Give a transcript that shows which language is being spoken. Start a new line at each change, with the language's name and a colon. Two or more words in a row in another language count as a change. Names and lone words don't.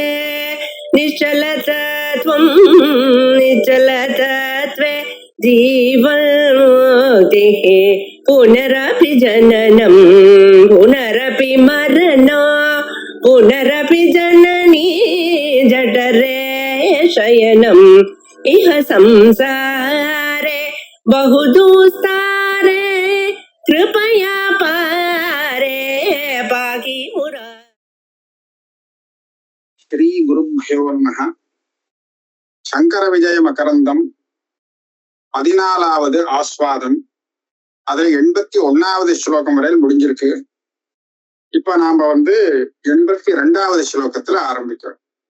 Sanskrit: निश्चलतत्वं निश्चलतत्वे जीवन्मुक्तिः पुनरपि जननं पुनरपि मरणं पुनरपि जननी जठरे शयनम् इह संसारे बहुदुस्तारे कृपया पारे पाहि मुरा. श्री गुरुभ्यो नमः.
Tamil: சங்கர விஜய மகரந்தம் 14வது ஆஸ்வாதம். அதுல 81வது ஸ்லோகம் வரையில் முடிஞ்சிருக்கு. இப்ப நாம 82வது ஸ்லோகத்துல ஆரம்பிக்கிறோம்.